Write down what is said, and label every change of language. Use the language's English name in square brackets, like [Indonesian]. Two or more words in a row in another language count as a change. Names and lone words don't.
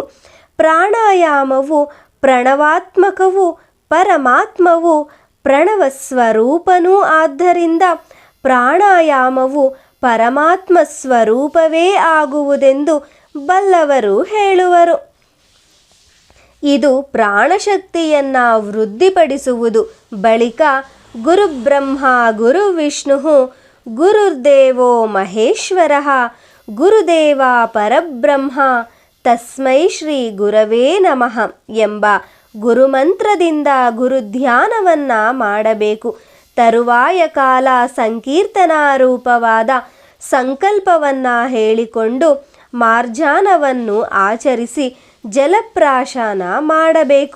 [Kannada] ಪ್ರಾಣಾಯಾಮವು ಪ್ರಣವಾತ್ಮಕವೂ ಪರಮಾತ್ಮವು ಪ್ರಣವ ಸ್ವರೂಪನೂ ಆದ್ದರಿಂದ ಪ್ರಾಣಾಯಾಮವು ಪರಮಾತ್ಮ ಸ್ವರೂಪವೇ ಆಗುವುದೆಂದು ಬಲ್ಲವರು ಹೇಳುವರು. ಇದು ಪ್ರಾಣಶಕ್ತಿಯನ್ನು ವೃದ್ಧಿಪಡಿಸುವುದು. [Sanskrit] ಬಳಿಕ ಗುರುಬ್ರಹ್ಮ ಗುರುವಿಷ್ಣು ಗುರುರ್ದೇವೋ ಮಹೇಶ್ವರಃ ಗುರುದೇವ ಪರಬ್ರಹ್ಮ ತಸ್ಮೈ ಶ್ರೀ ಗುರವೇ ನಮಃ [Kannada] ಎಂಬ ಗುರುಮಂತ್ರದಿಂದ ಗುರುಧ್ಯಾನವನ್ನು ಮಾಡಬೇಕು. ತರುವಾಯ ಕಾಲ ಸಂಕೀರ್ತನಾರೂಪವಾದ ಸಂಕಲ್ಪವನ್ನು ಹೇಳಿಕೊಂಡು ಮಾರ್ಜಾನವನ್ನು ಆಚರಿಸಿ ಜಲಪ್ರಾಶನ ಮಾಡಬೇಕು.